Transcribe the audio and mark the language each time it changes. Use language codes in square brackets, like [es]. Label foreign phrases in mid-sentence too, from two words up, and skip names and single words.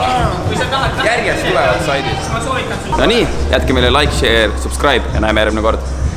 [et] Järjest tulevad saidid. Ma soovitan sul. No nii, jätke meile [en] like, share, subscribe [et] ja näeme järgmine kord.